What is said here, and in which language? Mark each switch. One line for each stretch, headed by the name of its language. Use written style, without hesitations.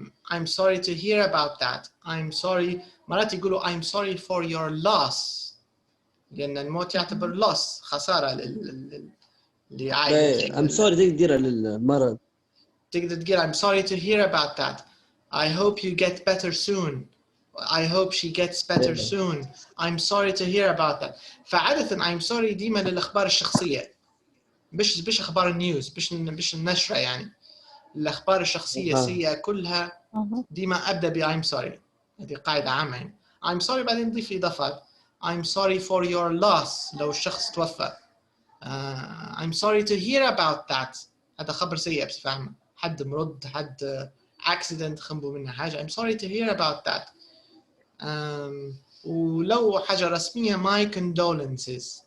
English: I'm sorry to hear about that. I'm sorry.
Arabic: مرات يقولوا
English: I'm sorry for your loss.
Arabic: لأن الموت يعتبر loss, خسارة اللي عايش.
English: I'm sorry
Arabic: تقدر للمرض. تقدر تقول
English: I'm sorry to hear about that. I hope you get better soon. I hope she gets better soon. I'm sorry to hear about that.
Arabic: فعادة
English: I'm sorry
Arabic: ديما للأخبار الشخصية. مش أخبار النيوز, مش النشرة يعني. الأخبار الشخصية السيئة كلها ديما أبدأ ب
English: I'm sorry.
Arabic: هذه قاعدة عامة يعني.
English: I'm sorry
Arabic: بعدين نضيف إضافات.
English: I'm sorry for your loss
Arabic: لو الشخص توفى.
English: I'm sorry to hear about that.
Arabic: هذا خبر سيء بصفة عامة. حد مرض, حد accident خنبوا منه حاجة.
English: I'm sorry to hear about that.
Arabic: ولو حاجة رسمية
English: my condolences.